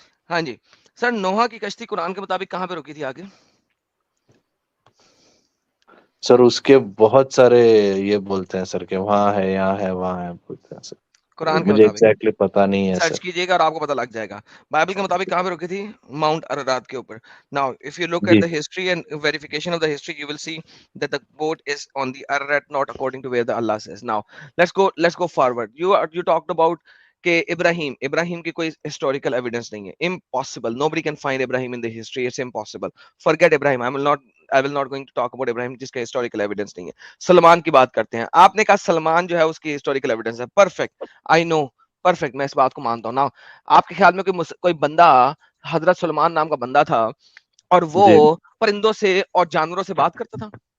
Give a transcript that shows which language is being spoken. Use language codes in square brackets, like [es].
[ur] ہاں جی سر, نوح کی کشتی قرآن کے مطابق کہاں پہ رکی تھی آگے؟ سر اس کے بہت سارے یہ بولتے ہیں سر کہ وہاں ہے, یہاں ہے, وہاں ہے, بولتے ہیں سر. قرآن کے مجھے مطابق ایگزیکٹلی پتا نہیں ہے سرچ سر. کیجیے گا اور آپ کو پتہ لگ جائے گا. بائبل کے مطابق کہاں پہ رکی تھی؟ ماؤنٹ ارارات کے اوپر. [en] now if you look at [ur] جی [en] the history and verification of the history, you will see that the boat is on the Ararat, not according to where the Allah says. Now let's go forward. You talked about [ur] کہ ابراہیم کی کوئی historical evidence نہیں ہے. [en] Impossible. nobody can find Ibrahim in the history. It's impossible. Forget Ibrahim. I will not going to talk about Ibrahim [ur] جس کا historical evidence نہیں ہے. سلمان کی بات کرتے ہیں. آپ نے کہا سلمان جو ہے اس کی ہسٹوریکل ایویڈنس ہے. پرفیکٹ, [en] I know, [ur] پرفیکٹ, میں اس بات کو مانتا ہوں. نا آپ کے خیال میں کوئی بندہ حضرت سلمان نام کا بندہ تھا اور وہ جی پرندوں سے اور جانوروں سے بات کرتا تھا؟